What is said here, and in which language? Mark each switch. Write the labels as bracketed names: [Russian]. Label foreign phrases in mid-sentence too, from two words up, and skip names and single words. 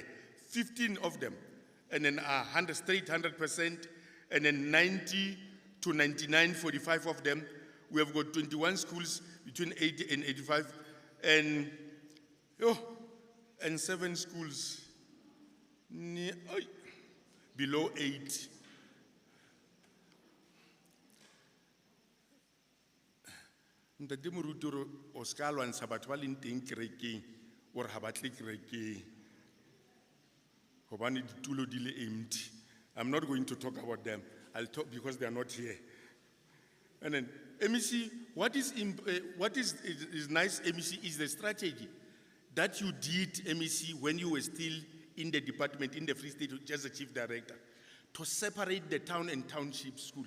[English] 15 of them. And then 100, straight 100%. And then 90 to 99, 45 of them. We have got 21 schools between 80 and 85. And 7 schools below 8. [Southern Sotho] Ntate Morutoro o ska lwantsha batho ba leng teng kerekeng ore ha ba tle kerekeng gobane ditulo di le empty. [English] I'm not going to talk about them. I'll talk because they are not here. And then MEC, what is nice, MEC, is the strategy that you did, MEC, when you were still in the department, in the Free State, as the chief director, to separate the town and township schools.